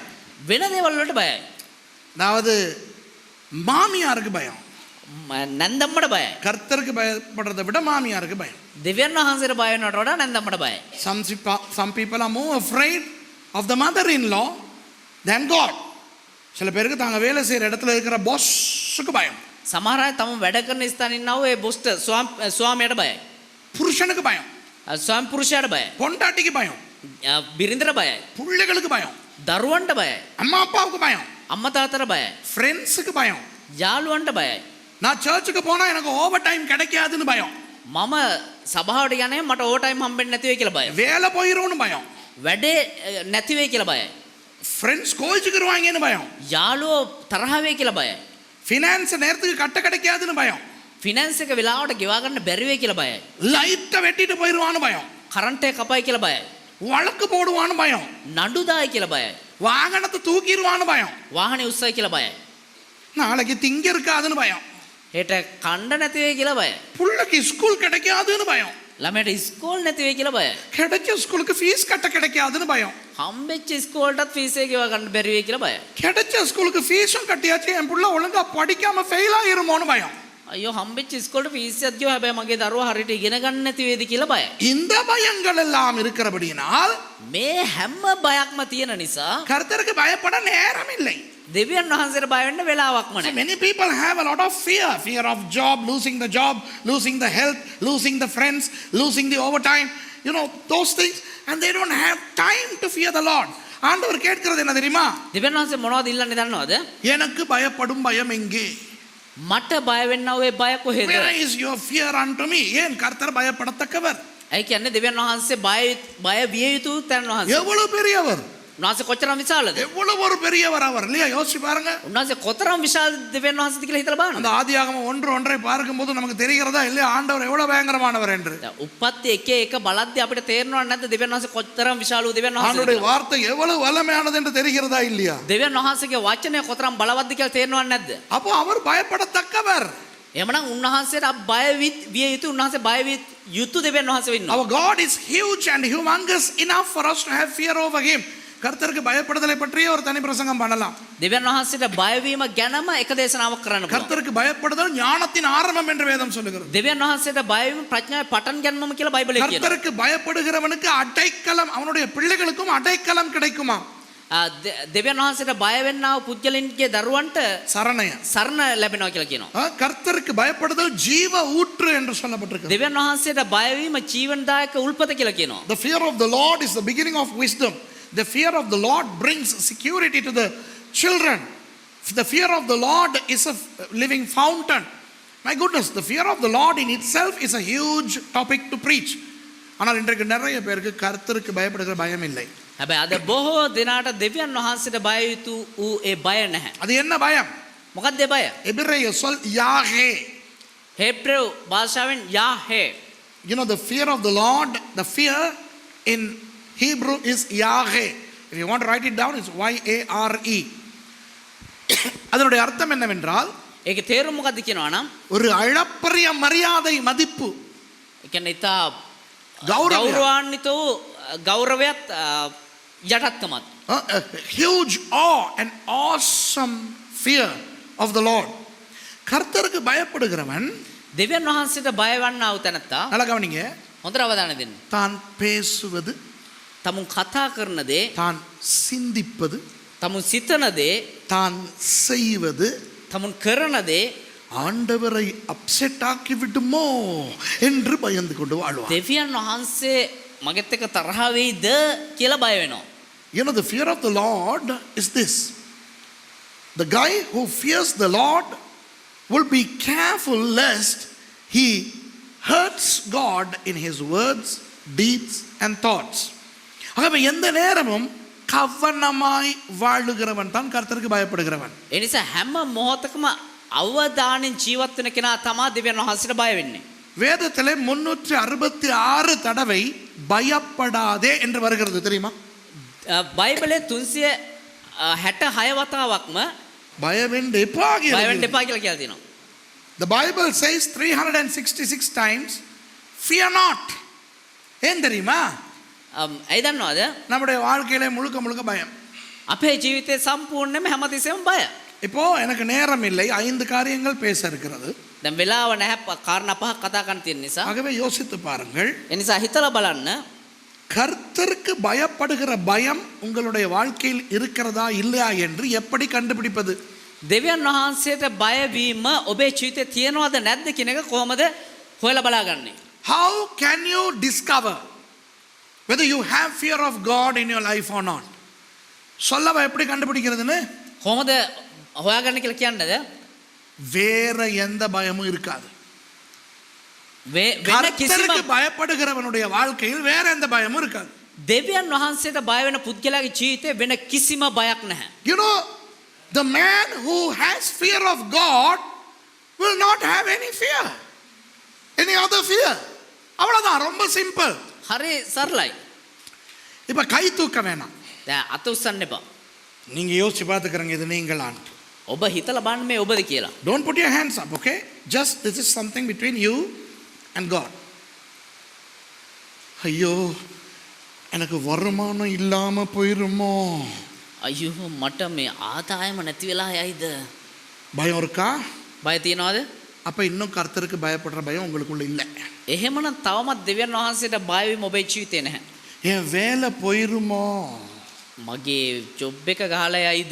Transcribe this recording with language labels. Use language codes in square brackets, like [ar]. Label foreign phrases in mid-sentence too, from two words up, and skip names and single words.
[si] වෙන දේවල් වලට බයයි. [ta] அதாவது மாமியாருக்கு பயம். [si] නැන්දම්මට බයයි. [ta] கர்த்தருக்கு பயப்படுறதை விட மாமியாருக்கு பயம். [si] දෙවියන් වහන්සේට බය වෙනවට වඩා නැන්දම්මට බයයි. [en] Some people are more afraid of the mother-in-law than God. [ta] சில பேருக்கு தாங்க வேலை செய்யற இடத்துல இருக்கிற பாஸ்க்கு பயம். [si] සමහර අය තම වැඩ කරන ස්ථානේ ඉන්නව ඒ බොස්ට ස්වාමියාට බයයි. [ta] புருஷனுக்கு பயம். [si] ස්වාමි පුරුෂයාට බයයි. [ta] பொண்டாட்டிக்கு பயம். [si] බිරිඳට බයයි. [ta] பிள்ளைகளுக்கு பயம். [si] දරුවන්ට බයයි. [ta] அம்மா அப்பாவுக்கு பயம், [si] අම්මා තාත්තට බයයි. [ta] ஃப்ரெண்ட்ஸுக்கு பயம். [si] යාළුවන්ට බයයි. [ta] நான் சர்ச்சுக்கு போனா எனக்கு [en] over time [ta] கிடைக்காதுன்னு பயம், [si] මම සභාවට යන්නේ මට [en] over time [si] හම්බෙන්නේ නැති වෙයි කියලා බයයි. [ta] வேலை போயிரும்னு பயம், [si] වැඩේ නැති වෙයි කියලා බයයි. [ta] ஃப்ரெண்ட்ஸ் கோவிச்சுக்கிருவாங்கன்னு பயம், [si] යාළුවෝ තරහ වෙයි කියලා බයයි. [ta] ஃபினான்ஸ் நேரத்துக்கு கட்ட கிடைக்காதுன்னு பயம், [si] ෆිනන්ස් එක වෙලාවට ගෙවා ගන්න බැරි වෙයි කියලා බයයි. [ta] லைட்டை வெட்டிட்டு போயிருவான்னு பயம், [si] කරන්ට් එක කපයි කියලා බයයි. [ta] வழக்கு போடுவான்னு பயம், [si] නඩු දායි කියලා බයයි. [ta] வாகனத்தை தூக்கிடுவான்னு பயம், [si] වාහනේ උස්සයි කියලා බයයි. [ta] நாளைக்கு திங்க இருக்காதுன்னு பயம், [si] හෙට කණ්ඩ නැති වෙයි කියලා බයයි. [ta] புள்ளைக்கு ஸ்கூல் கிடைக்காதுன்னு பயம், [si] ළමයට ඉස්කෝල් නැති වෙයි කියලා බයයි. [ta] கிடைச்ச ஸ்கூலுக்கு ஃபீஸ் கட்ட கிடைக்காதுன்னு பயம், [si] හම්බෙච්ච ඉස්කෝල්ටත් ෆීස් එක ගෙවා ගන්න බැරි වෙයි කියලා බයයි. [ta] கிடைச்ச ஸ்கூலுக்கு ஃபீஸும் கட்டியாச்சு என் புள்ள ஒழுங்கா படிக்காம ஃபெயில் ஆயிருமோன்னு பயம். [si] අයියෝ හම්බෙච්ච ඉස්කෝල්ට ෆීස් එකක් ගෙවා හැබැයි මගේ දරුවා හරියට ඉගෙන ගන්න නැති වේද කියලා බයයි. [ta] இந்த பயங்கள் எல்லாம் இருக்கிறபடியினால் [si] මේ හැම බයක්ම තියෙන නිසා [ta] கர்த்தருக்கு பயப்பட நேரம் இல்லை. [si] දෙවියන් වහන්සේට බය වෙන්න වෙලාවක්ම [en] So [si] නැහැ. [en] many people have a lot of fear of job, losing the job, losing the health, losing the friends, losing the overtime, those things, and they don't have time to fear the Lord. [ta] ஆண்டவர் கேட்கிறது என்ன தெரியுமா? [si] දෙවියන් වහන්සේ මොනවද ඉල්ලන්නේ දන්නවද? [ta] எனக்கு பயப்படும் பயம் எங்கே? [si] මට බය වෙන්න ඔය බය කොහෙද? [en] Where is your fear unto me? [ta] ஏன் கர்த்தர் பயப்படத்தக்கவர்? [si] ඇයි කියන්නේ දෙවියන් වහන්සේ බය විය යුතු තැන් වහන්සේ. [ta] எவ்வளவு பெரியவர், [si] උන්වහන්සේ කොච්චරම් විශාලද? [ta] எவ்வளவு ஒரு பெரியவர் அவர் இல்லையா? யோசிச்சு பாருங்க. [si] උන්වහන්සේ කොතරම් විශාල දෙවියන් වහන්සේද කියලා හිතලා බලන්න. [ta] அந்த ஆதியாகமம் 1:1 பார்க்கும்போது நமக்கு தெரிகிறதா இல்லையா ஆண்டவர் எவ்வளவு பயங்கரமானவர் என்று? [si] උප්පත්ති 1:1 බලද්දී අපිට තේරෙනවද නැද්ද දෙවියන් වහන්සේ කොතරම් විශාල වූ දෙවියන් වහන්සේද? [ta] ஆண்டவருடைய வார்த்தை எவ்வளவு வல்லமையானது என்று தெரிகிறதா இல்லையா? [si] දෙවියන් වහන්සේගේ වචනය කොතරම් බලවත්ද කියලා තේරෙනවද නැද්ද? [ta] அப்போ அவர் பயப்படத்தக்கவர். [si] එhmenan උන්වහන්සේට බය විය යුතු උන්වහන්සේ බය විය යුතු දෙවියන් වහන්සේ වෙන්නවා. [en] Our God is huge and humongous enough for us to have fear over him. [ta] கர்த்தருக்கு பயப்படுதலை பற்றியே ஒரு தனி பிரசங்கம் பண்ணலாம். [si] දෙවියන් වහන්සේට බය වීම ගැනම එක දේශනාවක් කරන්න පුළුවන්. [ta] கர்த்தருக்கு பயப்படுதல் ஞானத்தின் ஆரம்பம் என்று வேதம் சொல்லுகிறது. [si] දෙවියන් වහන්සේට බය වීම ප්‍රඥාවේ පටන් ගැනීමම කියලා බයිබලයේ කියනවා. [ta] கர்த்தருக்கு பயப்படுகிறவனுக்கு அடைக்கலம், அவனுடைய பிள்ளைகளுக்கும் அடைக்கலம் கிடைக்குமா? [si] දෙවියන් වහන්සේට බය වෙන්නා වූ පුද්ගලයන්ගේ දරුවන්ට [ta] சரணைய [si] සරණ ලැබෙනවා කියලා කියනවා. [ta] கர்த்தருக்கு பயப்படுதல் ஜீவ ஊற்று என்று சொல்லப்பட்டிருக்கு. [si] දෙවියන් වහන්සේට බය වීම ජීවනදායක උල්පත කියලා කියනවා. [en] The fear of the Lord is the beginning of wisdom. The fear of the Lord brings security to the children. The fear of the Lord is a living fountain. My goodness, the fear of the Lord in itself is a huge topic to preach. [ta] ஆனால் இன்றைக்கு நிறைய பேருக்கு கர்த்தருக்கு பயப்படுகிற பயம் இல்லை. [si] හැබැයි අද බොහෝ දිනාට දෙවියන් වහන්සේට බය යුතු ඌ ඒ බය නැහැ. [ta] அது என்ன பயம்? [si] මොකක්ද ඒ බය? [ta] எபிரேய சொல் யாஹே. [si] හේබ්‍රෙව් භාෂාවෙන් යාහේ. [en] The fear of the Lord, the fear in Hebrew is Yahweh. If you want to write it down, it's Y-A-R-E. [ta] அதனுடைய அர்த்தம் என்னவென்றால், [si] ඒකේ තේරුම මොකක්ද කියනවා නම් [ta] ஒரு அளப்பரிய மரியாதை மதிப்பு, [si] ඒ කියන්නේ ඉතා [ta] கௌரவம், [si] ගෞරවාන්විත වූ ගෞරවයත් යටත්කමත්. [en] a huge awe and awesome fear of the Lord. [ta] கர்த்தருக்கு பயப்படுகிறவன், [si] දෙවියන් වහන්සේට බය වන්නා වූ තැනත්තා [ta] நல்லா கவனிங்க, [si] හොඳට අවධානය දෙන්න. [ta] தான் பேசுவது, [si] තමුන් කතා කරන දේ, [ta] தான் சிந்திப்பது, [si] තමුන් සිතන දේ, [ta] தான் செய்வது [si] තමුන් කරන දේ [ta] ஆண்டவரை அப்செட் ஆக்கி விடுமோ என்று பயந்து கொண்டு வாழ்வார். [si] දෙවියන් වහන්සේ මගෙත් එක්ක තරහ වෙයිද කියලා බය වෙනවා. [en] The fear of the Lord is this. The guy who fears the Lord will be careful lest he hurts God in his words, deeds and thoughts. [ta] ஆகவே எந்த நேரமும் கவனமாய் வாழுகிறவன் தான் கர்த்தருக்கு பயப்படுகிறவன். [si] ඒ නිසා හැම මොහොතකම අවධානයෙන් ජීවත් වෙන කෙනා තමයි දෙවියන් වහන්සේට බය වෙන්නේ. [ta] வேதத்திலே 366 தடவை பயப்படாதே என்று வருகிறது தெரியுமா? [si] බයිබලයේ 366 වතාවක්ම [ta] பயமென்று எப்பா [si] බය වෙන්න එපා කියලා කියලා තියෙනවා. [en] The Bible says 366 times, fear not. [ta] ஏன் தெரியுமா? [si] ඇයි දන්නවද? [ta] நம்முடைய வாழ்க்கையில முழுக்க முழுக்க பயம். [si] අපේ ජීවිතේ සම්පූර්ණයෙන්ම හැමතිස්සෙම බය. [ta] இப்போ எனக்கு நேரம் இல்லை, 5 காரியங்கள் பேச இருக்கிறது. [si] දැන් වෙලාව නැහැ කාරණා පහක් කතා කරන්න තියෙන නිසා. [ta] ஆகவே யோசித்து பாருங்கள். [si] ඒ නිසා හිතලා බලන්න. [ta] கர்த்தருக்கு பயப்படுகிற பயம் உங்களுடைய வாழ்க்கையில் இருக்கிறதா இல்லையா என்று எப்படி கண்டுபிடிப்பது? [si] දෙවියන් වහන්සේට බය වීම ඔබේ ජීවිතේ තියෙනවද නැද්ද කියන එක කොහොමද හොයලා බලාගන්නේ? [en] How can you discover whether you have fear of God in your life or not? [ta] சொல்லவா எப்படி கண்டுபிடிக்கிறதுன்னு? [si] කොහොමද හොයාගන්න කියලා කියන්නද? [ta] வேற எந்த பயமும் இருக்காது. [si] වෙන කිසිම [ta] கர்த்தருக்கு பயப்படுகிறவனுடைய வாழ்க்கையில் வேற எந்த பயமும் இருக்காது. [si] දෙවියන් වහන්සේට බය වෙන පුද්ගලයාගේ ජීවිතේ වෙන කිසිම බයක් නැහැ. [en] You know, the man who has fear of God will not have any fear, any other fear. [ta] அவ்வளவுதான், ரொம்ப சிம்பிள். [si] හරි සරලයි. [ta] இப்ப கை தூக்க வேணாம். [si] දැන් අත උස්සන්න එපා. [ta] நீங்க யோசிச்சு பார்த்துக்கிறங்க இது நீங்களான். [si] ඔබ හිතලා බලන්න මේ ඔබද කියලා. [en] Don't put your hands up, okay? Just this is something between you and God. [ta] ஐயோ எனக்கு வருமானம் இல்லாம போயிருமோ, [si] අයියෝ මට මේ ආදායම නැති වෙලා යයිද? [ta] பயம் இருக்கா? [si] බය තියනවද? [ta] அப்ப இன்னும் கர்த்தருக்கு பயப்படுற பயம் உங்களுக்குள்ள இல்லை. [si] එහෙමනම් තවමත් දෙවියන් වහන්සේට බය වීම ඔබේ ජීවිතේ නැහැ. [ta] என் வேலை போயிருமோ, [si] මගේ ජොබ් එක ගහලා යයිද?